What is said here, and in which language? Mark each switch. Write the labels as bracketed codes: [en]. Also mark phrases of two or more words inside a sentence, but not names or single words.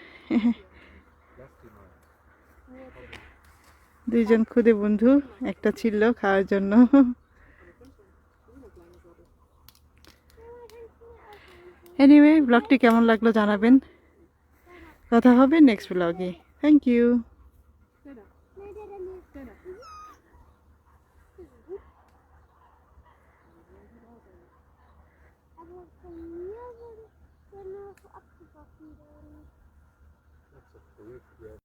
[bn] দুইজন খুদে বন্ধু, একটা ছিল খাওয়ার জন্য। এনিওয়ে, ব্লগটি কেমন লাগলো জানাবেন। কথা হবে [en] next blog. thank you. [de] Aber von mir würde ich gerne so abgewaschen werden.